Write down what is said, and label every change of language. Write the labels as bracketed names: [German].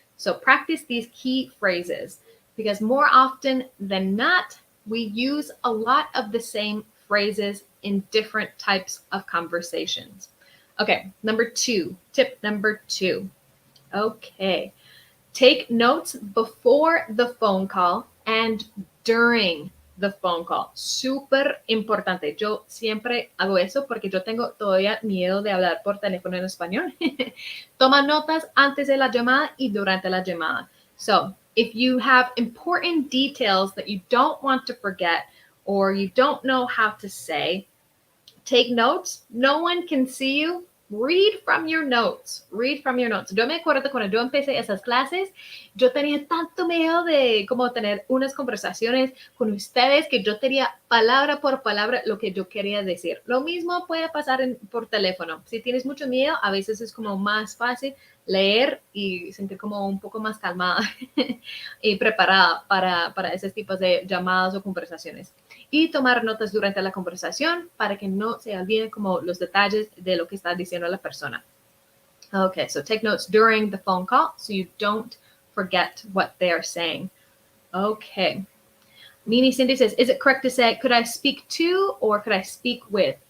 [English] So practice these key phrases because more often than not, we use a lot of the same phrases in different types of conversations. Okay, tip number 2. Okay, take notes before the phone call and during the phone call. [Spanish] Súper importante. Yo siempre hago eso porque yo tengo todavía miedo de hablar por teléfono en español. Toma notas antes de la llamada y durante la llamada. [English] So, if you have important details that you don't want to forget or you don't know how to say, take notes. No one can see you. Read from your notes. Read from your notes. [Spanish] Yo me acuerdo cuando yo empecé esas clases, yo tenía tanto miedo de como tener unas conversaciones con ustedes que yo tenía palabra por palabra lo que yo quería decir. Lo mismo puede pasar por teléfono. Si tienes mucho miedo, a veces es como más fácil leer y sentir como un poco más calmada y preparada para esos tipos de llamadas o conversaciones. Y tomar notas durante la conversación para que no se olviden como los detalles de lo que está diciendo la persona. [English] Okay, so take notes during the phone call so you don't forget what they are saying. Okay. Mini Cindy says, is it correct to say, could I speak to or could I speak with?